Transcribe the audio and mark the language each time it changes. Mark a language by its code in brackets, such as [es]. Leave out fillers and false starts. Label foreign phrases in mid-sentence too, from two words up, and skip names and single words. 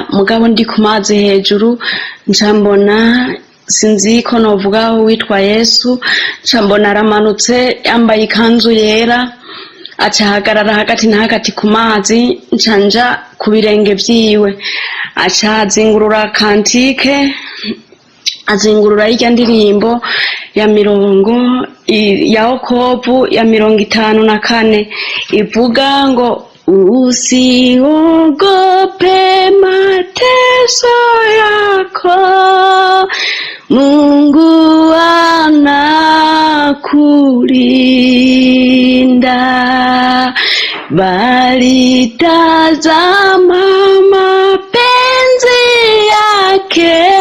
[rn] mugabo ndi ku mazi hejuru ncambona sinzi ko novuga witwa Yesu ncambona aramanutse yambaye ikanzu yera acahagarara hagati na hagati ku mazi ncanja ku birenge vyiwe acazingurura kantike azingurura irya ndirimbo ya mirongo ya okovu ya 54 ivuga ngo [sw] usiogope mateso yako, Mungu anakulinda, bali tazama mapenzi yake,